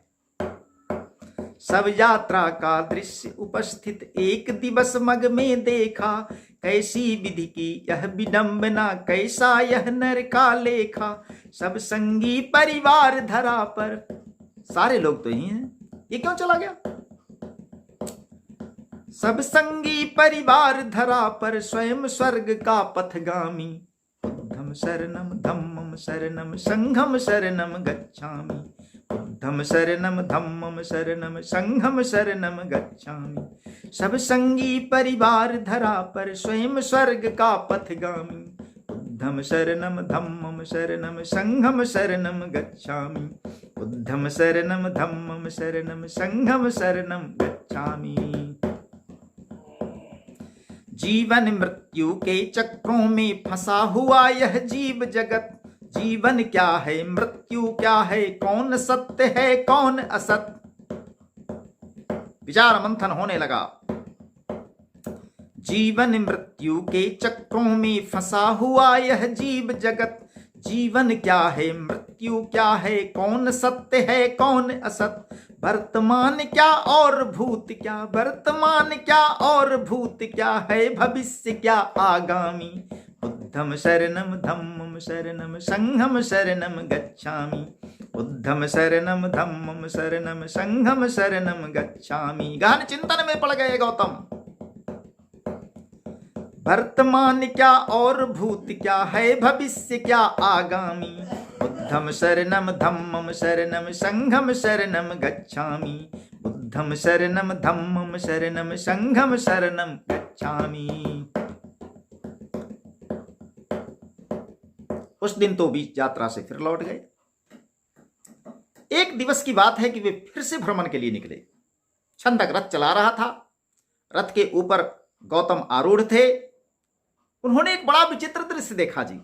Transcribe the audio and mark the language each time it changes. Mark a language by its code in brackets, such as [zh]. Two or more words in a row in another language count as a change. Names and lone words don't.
[hi] सब यात्रा का दृश्य उपस्थित एक दिवस मग में देखा, कैसी विधि की यह विडंबना, कैसा यह नर का लेखा। सब संगी परिवार धरा पर, सारे लोग तो यही हैं, ये क्यों चला गया? सब संगी परिवार धरा पर, स्वयं स्वर्ग का पथगामी। [pi] बुद्धम शरणम धम्मम शरणम संघम शरणम गच्छामि, बुद्धम शरणम धम्मम शरणम संघम शरणम गच्छामि। [hi] सब संगी परिवार धरा पर, स्वयं स्वर्ग का पथगामी। [pi] बुद्धम शरणम धम्मम शरणम संघम शरणम गच्छामि, बुद्धम शरणम धम्मम शरणम संघम शरणम गच्छामि। [hi] जीवन मृत्यु के चक्रों में फंसा हुआ यह जीव जगत। जीवन क्या है, मृत्यु क्या है, कौन सत्य है कौन असत। विचार मंथन होने लगा। जीवन मृत्यु के चक्रों में फंसा हुआ यह जीव जगत। जीवन क्या है, मृत्यु क्या है, कौन सत्य है कौन असत। वर्तमान क्या और भूत क्या, वर्तमान क्या और भूत क्या है, भविष्य क्या आगामी। [pi] बुद्धम शरणम धम्मम शरणम संघम शरणम गच्छामि, बुद्धम शरणम धम्मम शरणम संघम शरणम गच्छामि। [hi] गहन चिंतन में पड़ गए गौतम। वर्तमान क्या और भूत क्या है, भविष्य क्या आगामी। [pi] बुद्धम शरणम धम्मम शरणम संघम शरणम गच्छामि, बुद्धम शरणम धम्मम शरणम संघम शरणम गच्छामि। [hi] उस दिन तो बीच यात्रा से फिर लौट गए। एक दिवस की बात है कि वे फिर से भ्रमण के लिए निकले। छंदक रथ चला रहा था, रथ के ऊपर गौतम आरूढ़ थे। उन्होंने एक बड़ा विचित्र दृश्य देखा जी।